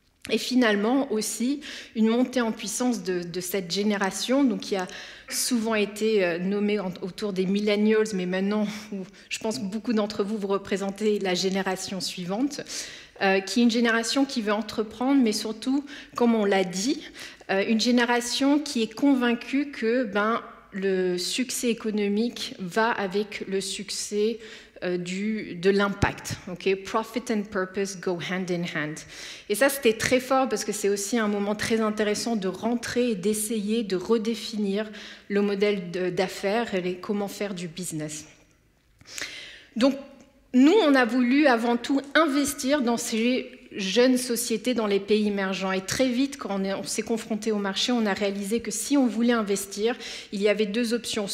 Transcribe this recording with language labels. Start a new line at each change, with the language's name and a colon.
French: Et finalement, aussi, une montée en puissance de cette génération, donc qui a souvent été nommée autour des millennials, mais maintenant, je pense que beaucoup d'entre vous représentez la génération suivante, qui est une génération qui veut entreprendre, mais surtout, comme on l'a dit, une génération qui est convaincue que le succès économique va avec le succès de l'impact.
English: Okay? Profit and purpose go hand in hand.
French: Et ça, c'était très fort parce que c'est aussi un moment très intéressant de rentrer et d'essayer de redéfinir le modèle d'affaires et comment faire du business. Donc, nous, on a voulu avant tout investir dans ces jeunes sociétés dans les pays émergents. Et très vite, quand on s'est confronté au marché, on a réalisé que si on voulait investir, il y avait 2 options.